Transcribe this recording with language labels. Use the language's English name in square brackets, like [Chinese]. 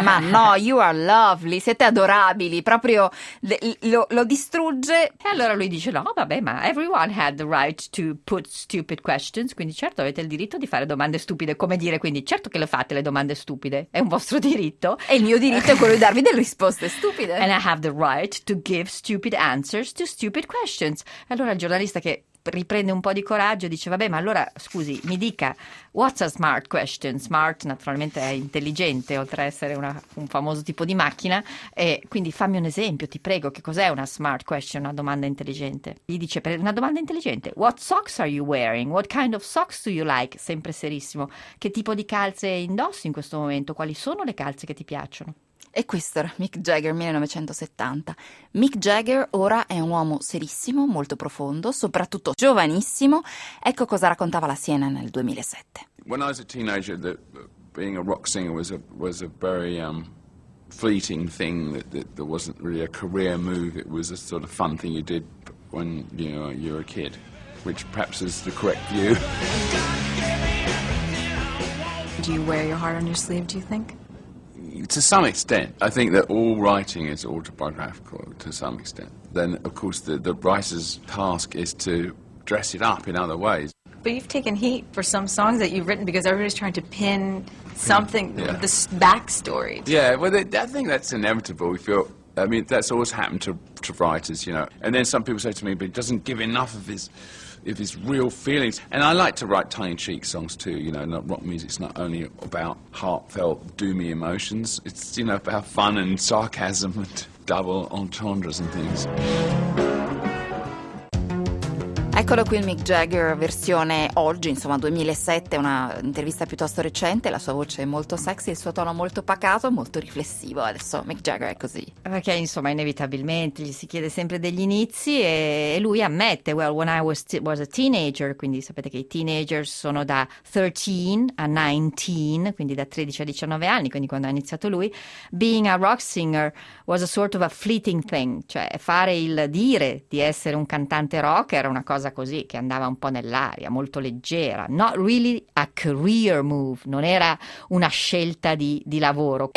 [Italian] Ma no, [English] you are lovely, [Italian] siete adorabili, proprio lo distrugge. E allora lui dice, no vabbè, ma [English] everyone had the right to put stupid questions, [Italian] quindi certo avete il diritto di fare domande stupide, come dire, quindi certo che le fate le domande stupide, è un vostro diritto. E il mio diritto è quello di darvi delle risposte stupide. [English] And I have the right to give stupid answers to stupid questions. [Italian] E allora il giornalista, che riprende un po' di coraggio, dice, vabbè, ma allora scusi, mi dica, [English] what's a smart question? [Italian] Smart naturalmente è intelligente, oltre a essere un famoso tipo di macchina, e quindi fammi un esempio, ti prego, che cos'è una smart question, una domanda intelligente? Gli dice, per una domanda intelligente, [English] what socks are you wearing? What kind of socks do you like? [Italian] Sempre serissimo. Che tipo di calze indossi in questo momento? Quali sono le calze che ti piacciono? E questo era Mick Jagger 1970. Mick Jagger ora è un uomo serissimo, molto profondo, soprattutto giovanissimo. Ecco cosa raccontava la CNN nel 2007. [English] When I was a teenager, being a rock singer was a very fleeting thing. There wasn't really a career move. It was a sort of fun thing you did when you were a kid, which perhaps is the correct view. Do you wear your heart on your sleeve, do you think? To some extent, I think that all writing is autobiographical to some extent. Then, of course, the writer's task is to dress it up in other ways. But you've taken heat for some songs that you've written because everybody's trying to pin something, yeah. The backstory. Yeah, well, I think that's inevitable. If you're, I mean, that's always happened to writers, you know. And then some people say to me, but it doesn't give enough of his real feelings. And I like to write tongue-in-cheek songs too, you know. Rock music's not only about heartfelt, doomy emotions, it's, you know, about fun and sarcasm and double entendres and things. [Italian] Eccolo qui il Mick Jagger versione oggi, insomma 2007, una intervista piuttosto recente. La sua voce è molto sexy, il suo tono molto pacato, molto riflessivo. Adesso Mick Jagger è così. Perché insomma inevitabilmente gli si chiede sempre degli inizi e lui ammette, [English] well, when I was a teenager, [Italian] quindi sapete che i teenager sono da 13 a 19, quindi da 13 a 19 anni, quindi quando ha iniziato lui, [English] being a rock singer was a sort of a fleeting thing, [Italian] cioè fare il dire di essere un cantante rock era una cosa così che andava un po' nell'aria, molto leggera, [English] not really a career move, [Italian] non era una scelta di lavoro.